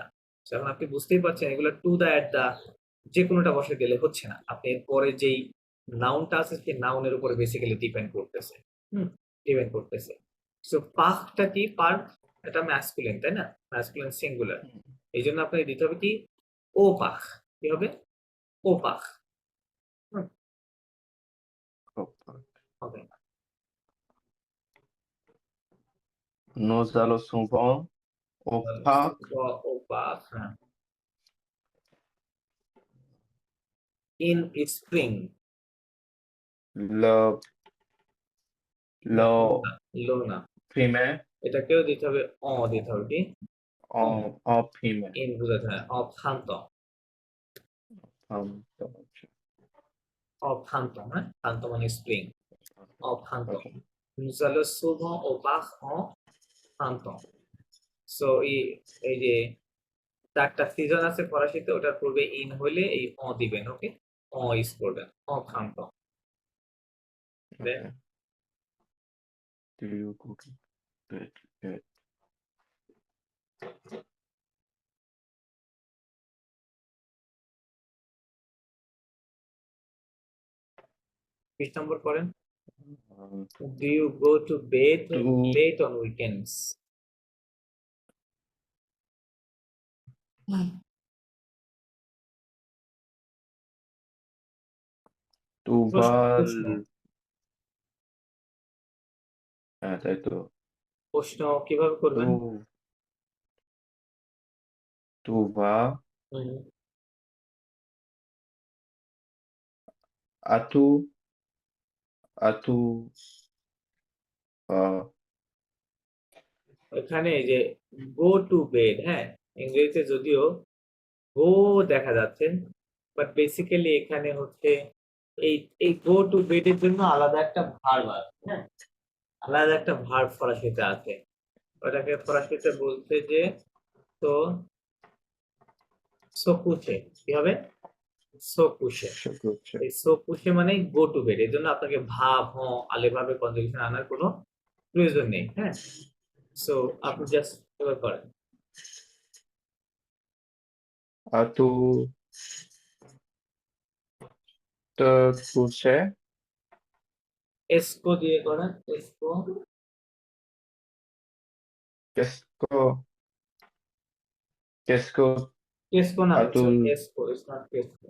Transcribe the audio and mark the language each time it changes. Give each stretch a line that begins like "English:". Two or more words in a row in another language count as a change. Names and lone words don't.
Bangla: এখন আপনি বুঝতেই পারছেন এগুলো
English: to the, at the
Bangla: যে কোনোটা বসে দিলে হচ্ছে না, আপনি এরপরে যেই নাউনটা আছে সেই নাউনের উপরে বেসিক্যালি ডিপেন্ড করতেছে, ডিপেন্ড করতেছে। সো পার্কটা কি? পার্ক এটা ম্যাসকুলিন, তাই না? ম্যাসকুলিন সিঙ্গুলার, এই জন্য আপনাকে দিতে হবে কি?
French: au parc,
Bangla: কি হবে?
French: au parc, Au parc.
Bangla: হবে।
French: Nous allons souvent au parc. au parc,
Bangla: হ্যাঁ।
English: in spring,
French: Le, le
Bangla: লো না,
French: primaire
Bangla: এটাকেও দিতে হবে, দিতে হবে কি
French: en primaire.
Bangla: ইন বোঝাতে হয়, অক্ষান্ত, অক্ষান্ত, হ্যাঁ, ক্ষান্ত মানে স্প্রিং, অক্ষান্ত।
English: Okay.
French: Nous allons souvent au parc en printemps.
Bangla: সো এই যে চারটা সিজন আছে ফরাসিতে, ওটার পূর্বে ইন হইলে এই দিবেন, ওকে, ইউজ করবেন, অক্ষান্ত।
English: Then Okay. Do you go to bed? Good. which number
Bangla: করেন? Um,
English: Do you go to bed to late on weekends?
French: tu
Bangla: প্রশ্ন
French: vas
Bangla: প্রশ্ন তাই তো প্রশ্ন কিভাবে করবেন?
French: tu tu vas হুম, as-tu as-tu
Bangla: এখানে এই যে
English: go to bed,
Bangla: হ্যাঁ, ইংরেজিতে যদিও গো দেখা যাচ্ছে, বাট বেসিক্যালি এখানে হচ্ছে এই এই
English: go to bed
Bangla: এর জন্য আলাদা একটা ভার্ব আছে, হ্যাঁ, আলাদা একটা ভার্ব ফরাসিতে আছে, ওটাকে ফরাসিতে বলতে যে,
French: te coucher,
Bangla: কি হবে? সোকুশে। এই সোকুশে মানে
English: go to bed,
Bangla: এর জন্য আপনাকে ভাব আলে ভাবে কনজুগেশন আনার কোনো প্রয়োজন নেই, হ্যাঁ। সো আপনি জাস্ট এবার করেন।
French: as-tu te coucher
Bangla: এসকো দিয়ে করেন, এসকো,
French: qu'est-ce que qu'est-ce que
Bangla: এসকো না,
French: as-tu
Bangla: এসকো,
English: it's not
Bangla: এসকো।